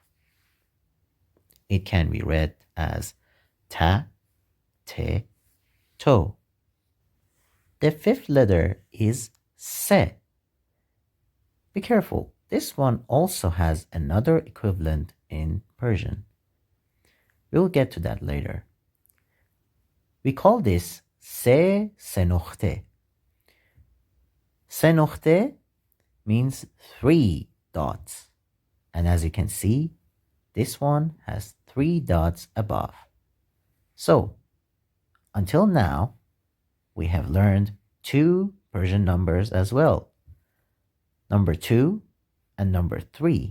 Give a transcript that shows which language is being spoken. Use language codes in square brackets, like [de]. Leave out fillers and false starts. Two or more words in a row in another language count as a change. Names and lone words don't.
[en] It can be read as ta, te, to. The fifth letter is se. Be careful, this one also has another equivalent in Persian. We'll get to that later. We call this [fa] se senokhte. [en] Senokhte means 3 dots. And as you can see, this one has 3 dots above. So, until now, we have learned 2 Persian numbers as well. Number 2 and number 3.